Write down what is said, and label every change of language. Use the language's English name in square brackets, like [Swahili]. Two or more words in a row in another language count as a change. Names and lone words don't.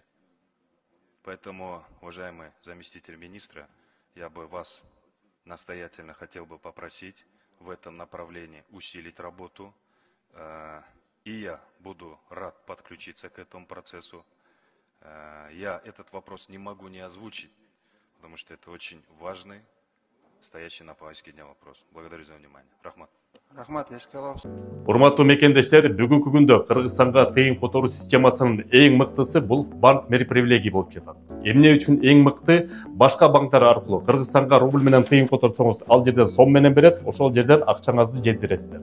[Russian] Поэтому, уважаемый заместитель министра, я бы вас настоятельно хотел бы попросить в этом направлении усилить работу. И я буду рад подключиться к этому процессу. Я этот вопрос не могу не озвучить, потому что это очень важный, стоящий на повестке дня вопрос. Благодарю за внимание. [Kyrgyz] Рахмат. Рахмат, эскалабыз. Урматтуу мекендештер, бүгүнкү күндө Кыргызстанга тыйын которуу системасынын эң мыктысы бул банк мерпривилегий болуп жатат. Эмне үчүн эң мыкты? Башка банктар аркылуу Кыргызстанга рубль менен тыйын которсоңуз, ал жерден сом менен берет, ошол жерден акчаңызды желдиресиздер.